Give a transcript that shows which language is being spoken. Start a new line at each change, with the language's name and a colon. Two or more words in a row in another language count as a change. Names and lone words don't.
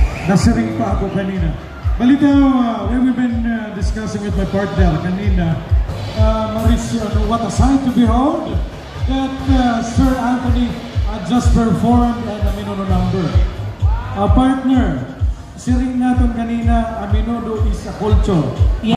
Filipino: Nasiring pa ako kanina. Balita,
English: we've been discussing with my partner kanina, Mauricio, what a sight to behold that Sir Anthony just performed an Aminodo number.
Filipino: Partner, siring natin kanina, Aminodo
English: is a culture.